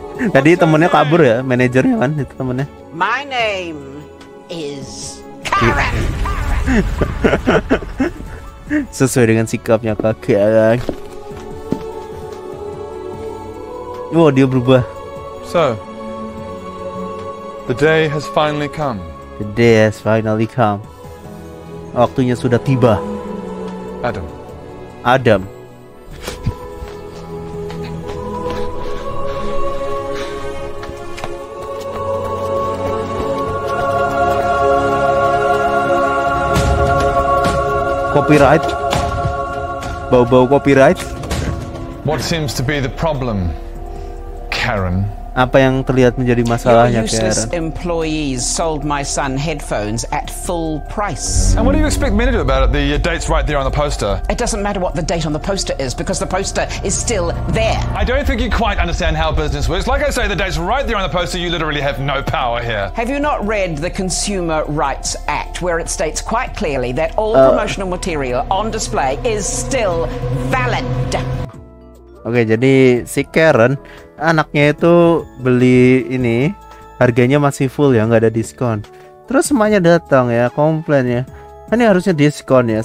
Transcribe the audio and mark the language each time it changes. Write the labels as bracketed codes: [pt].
[id] Tadi temennya kabur ya, manajernya kan itu temennya. [en] My name is Karen. [id] Sesuai dengan sikapnya kakak. Oh, dia berubah. [en] So, the day has finally come. The day has finally come. [id] Waktunya sudah tiba. Adam. Copyright. Bau-bau copyright. [en] What seems to be the problem, Karen? [id] Apa yang terlihat menjadi masalahnya, [en] useless Karen? employees sold my son headphones at full price. And what do you expect me to do about it? The date's right there on the poster. It doesn't matter what the date on the poster is because the poster is still there. I don't think you quite understand how business works. Like I say, the date's right there on the poster. You literally have no power here. Have you not read the Consumer Rights Act, where it states quite clearly that all promotional material on display is still valid? [id] Oke, jadi si Karen anaknya itu beli ini harganya masih full ya, nggak ada diskon. Terus semuanya datang ya komplain ya, ini harusnya diskon ya.